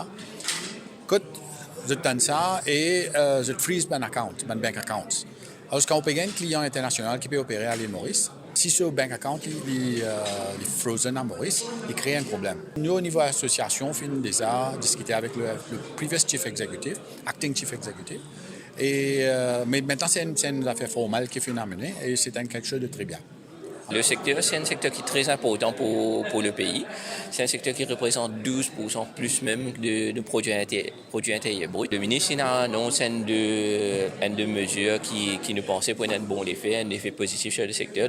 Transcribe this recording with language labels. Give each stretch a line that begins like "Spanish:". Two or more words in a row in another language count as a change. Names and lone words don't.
French: Quand je donne ça et je freeze mon account, mon
English: bank account.
French: Alors, quand on peut un client international qui peut opérer à l'île Maurice, si ce
English: bank account
French: est frozen à Maurice, il crée un problème. Nous, au niveau association, on fait déjà discuter avec le
English: previous chief executive, acting chief executive.
French: Mais maintenant, c'est une affaire formelle qui est amenée et c'est quelque chose de très bien. Le secteur, c'est un secteur qui est très important pour le pays. C'est un secteur qui représente 12% plus même de produits intérieurs bruts. Le ministre a annoncé une de mesures qui nous pensait pour un bon effet, un effet positif sur le secteur.